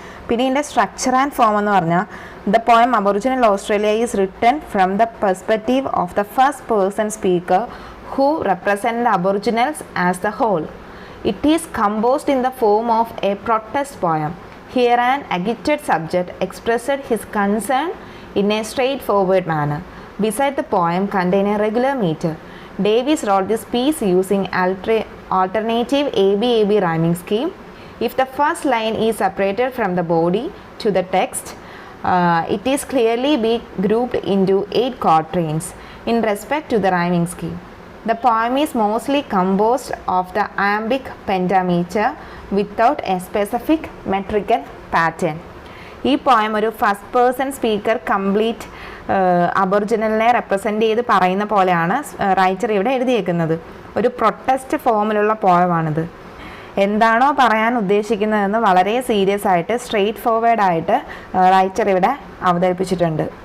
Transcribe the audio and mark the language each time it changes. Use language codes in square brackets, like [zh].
[ml] പിന്നെ ഇതിൻ്റെ structure and form എന്ന് പറഞ്ഞാൽ, [en] The poem Aboriginal Australia is written from the perspective of the first person speaker who represent the Aboriginals as the whole. It is composed in the form of a protest poem. Here an agitated subject expressed his concern in a straightforward manner. Beside the poem contain a regular meter. Davies wrote this piece using alternative ABAB rhyming scheme. If the first line is separated from the body to the text, it is clearly be grouped into 8 quatrains in respect to the rhyming scheme. The poem is mostly composed of the iambic pentameter without a specific metrical pattern. [ml] ഈ poem ഒരു first person speaker complete അബോർജിനലിനെ represent ചെയ്ത് പറയുന്ന പോലെയാണ് writer ഇവിടെ എഴുതിയേക്കുന്നത്. ഒരു protest ഫോമിലുള്ള പോയമാണിത്. എന്താണോ പറയാൻ ഉദ്ദേശിക്കുന്നതെന്ന് വളരെ സീരിയസ് ആയിട്ട് സ്ട്രെയിറ്റ് ഫോർവേഡായിട്ട് റൈറ്റർ ഇവിടെ അവതരിപ്പിച്ചിട്ടുണ്ട്.